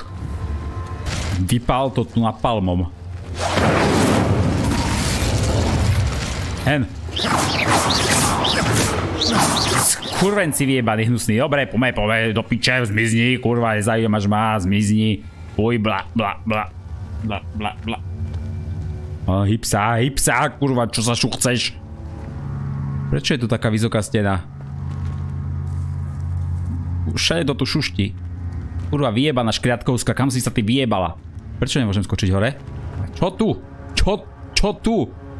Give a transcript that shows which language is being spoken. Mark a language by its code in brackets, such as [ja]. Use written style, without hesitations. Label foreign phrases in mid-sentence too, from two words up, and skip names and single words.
[sk] Vypál to tu napalmom. Hen. Skurvenci vyjebaný hnusný. Dobre, poďme, do piče, zmizni, kurva, nezaujímaš ma, zmizni. Uj, bla, bla, bla. Bla, bla, bla. Hyb sa, kurva, čo sa chceš? Prečo je tu taká vysoká stena? Všade to tu šušti. Kurva, vyjebaná škriatkovská, kam si sa ty vyjebala? Prečo nemôžem skočiť hore? Čo tu? Čo tu?